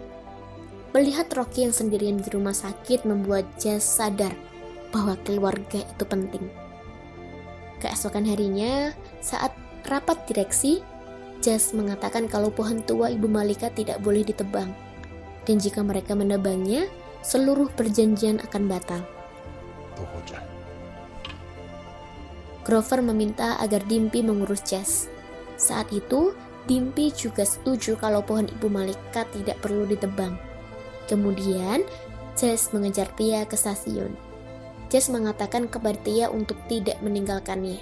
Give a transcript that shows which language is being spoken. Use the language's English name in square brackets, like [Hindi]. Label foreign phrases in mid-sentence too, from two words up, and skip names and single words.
[Indonesian] Melihat Rocky yang sendirian di rumah sakit membuat Jess sadar bahwa keluarga itu penting. Keesokan harinya, saat rapat direksi, Jess mengatakan kalau pohon tua Ibu Malika tidak boleh ditebang, dan jika mereka menebangnya, seluruh perjanjian akan batal. [Hindi] तो हो जाए [Indonesian] Grover meminta agar Dimpy mengurus Jess. Saat itu, Dimpy juga setuju kalau pohon ibu malaikat tidak perlu ditebang. Kemudian, Jess mengejar Tia ke stasiun. Jess mengatakan kepada Tia untuk tidak meninggalkannya.